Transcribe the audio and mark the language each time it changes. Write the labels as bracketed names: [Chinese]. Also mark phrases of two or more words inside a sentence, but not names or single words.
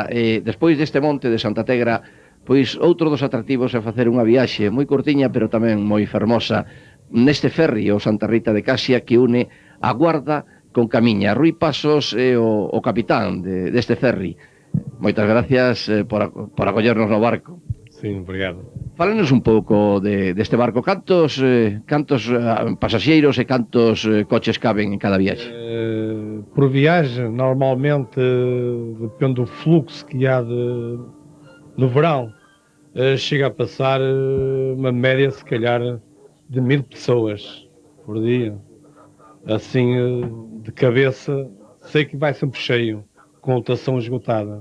[Galician] E despois deste monte de Santa Tegra, pois outro dos atractivos é facer unha viaxe moi cortiña, pero tamén moi fermosa, neste ferry, o Santa Rita de Casia, que une a Guarda con Camiña. Rui Pasos é o capitán deste ferry. Moitas gracias por acollernos no barco. Sí, obrigado. Fálenos un pouco deste barco. Cantos pasaxeiros e cantos coches caben en cada viaxe? [Portuguese] Por viagem, normalmente, depende do fluxo que há no verão, chega a passar uma média, se calhar, de 1000 pessoas por dia. Assim, de cabeça, sei que vai sempre cheio, com lotação esgotada.